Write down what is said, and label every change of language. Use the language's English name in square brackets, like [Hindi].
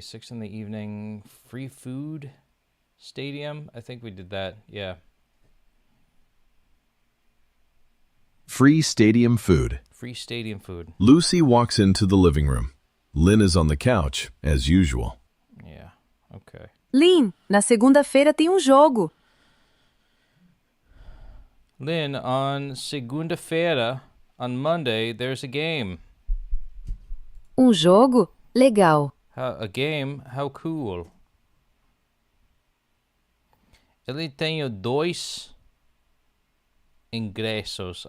[English] 6 in the evening. Free food. Stadium. I think we did that. Yeah. Free stadium food. Free stadium food. Lucy walks into the living room. Lynn is on the couch, as usual. Yeah. Okay. [Portuguese] Lynn, na segunda-feira tem jogo. [English] Lynn, on segunda-feira, on Monday, there's a game. [Portuguese] Jogo? Legal. [English] A game? How cool. [Portuguese] Ele tem 2 ingressos.